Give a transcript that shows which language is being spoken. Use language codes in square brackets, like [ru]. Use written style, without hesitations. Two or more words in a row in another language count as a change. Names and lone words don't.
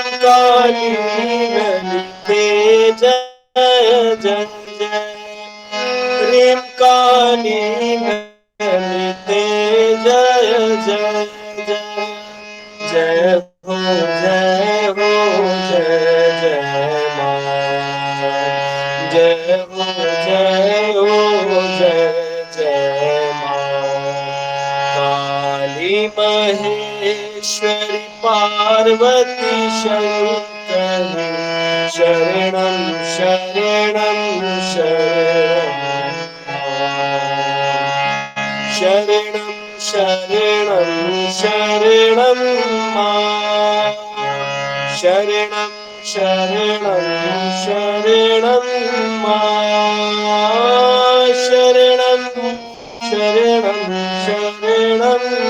[hi] काली ललिते जय जय जय, ह्रीं काली ललिते जय जय जय, जय हो जय हो जय जय मां, [sa] जय माँ काली महेश्वरी पार्वती शंकरी शरणं शरणं शरणं शरणं शरणं शरणं मां शरणं शरणं शरणं मां शरणं शरणं शरणं